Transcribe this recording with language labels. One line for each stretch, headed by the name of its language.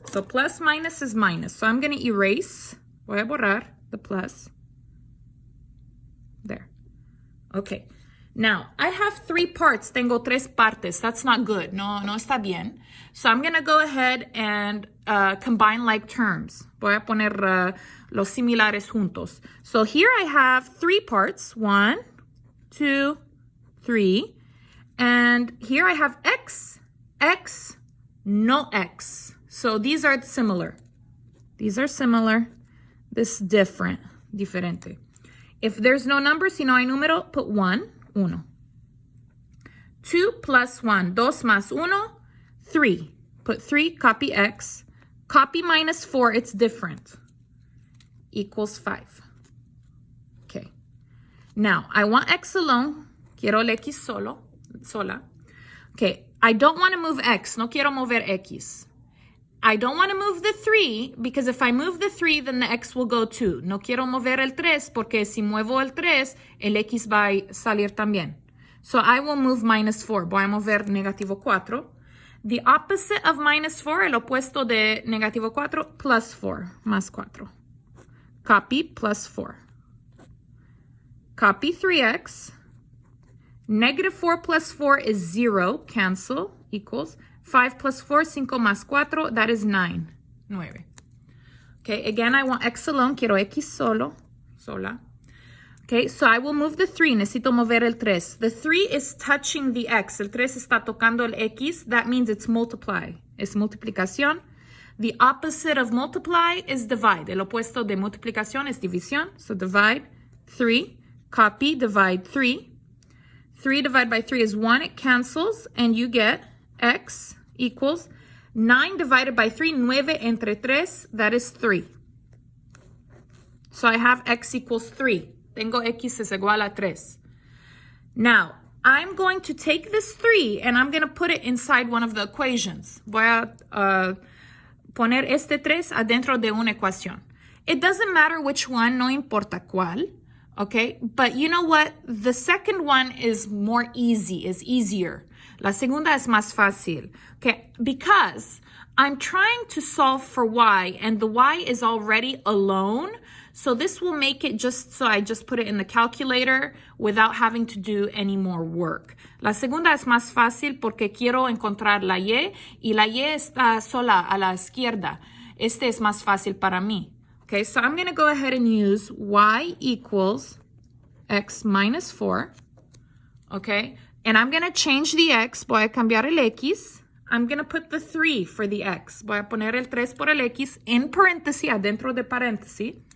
English: So plus minus is minus. So I'm going to erase.
Spanish: Voy a borrar
English: the plus. There. Okay. Now, I have 3 parts.
Spanish: Tengo 3 partes.
English: That's not good.
Spanish: No está bien.
English: So I'm going to go ahead and combine like terms.
Spanish: Voy a poner los similares juntos.
English: So here I have 3 parts. 1, 2, 3. And here I have x, x, no x. So these are similar. These are similar. This is different.
Spanish: Diferente.
English: If there's no number,
Spanish: si no hay número,
English: put 1. 1. 2 plus 1.
Spanish: 2 más 1.
English: 3. Put 3, copy x. Copy minus 4, it's different. Equals 5. Okay. Now, I want x alone.
Spanish: Quiero el x sola.
English: Okay, I don't want to move x.
Spanish: No quiero mover x.
English: I don't want to move the 3 because if I move the 3, then the x will go too.
Spanish: No quiero mover el 3 porque si muevo el 3, el x va a salir también.
English: So I will move minus 4.
Spanish: Voy a mover negativo 4.
English: The opposite of minus 4,
Spanish: el opuesto de negativo 4,
English: plus 4,
Spanish: más 4.
English: Copy plus 4. Copy 3x. Negative 4 plus 4 is 0. Cancel. Equals 5 plus 4,
Spanish: 5 más 4,
English: that is 9. 9. Okay, again, I want x alone.
Spanish: Quiero x sola.
English: Okay, so I will move the 3.
Spanish: Necesito mover el 3.
English: The 3 is touching the x.
Spanish: El 3 está tocando el x.
English: That means it's multiply.
Spanish: Es multiplicación.
English: The opposite of multiply is divide.
Spanish: El opuesto de multiplicación es división.
English: So divide 3. Copy, divide 3. 3 divided by 3 is 1. It cancels. And you get x equals 9 divided by 3.
Spanish: 9 entre 3.
English: That is 3. So I have x equals 3.
Spanish: Tengo x es igual a 3.
English: Now, I'm going to take this 3 and I'm going to put it inside one of the equations.
Spanish: Voy a poner este 3 adentro de una ecuación.
English: It doesn't matter which one,
Spanish: no importa cuál,
English: okay? But you know what? The second one is more easy, is easier.
Spanish: La segunda es más fácil, okay?
English: Because I'm trying to solve for y and the y is already alone. So this will make it just so I just put it in the calculator without having to do any more work.
Spanish: La segunda es más fácil porque quiero encontrar la y la y está sola a la izquierda. Este es más fácil para mí.
English: Okay, so I'm going to go ahead and use y equals x minus 4. Okay, and I'm going to change the x.
Spanish: Voy a cambiar el x.
English: I'm going to put the 3 for the x.
Spanish: Voy a poner el 3 por el x en paréntesis, adentro de paréntesis.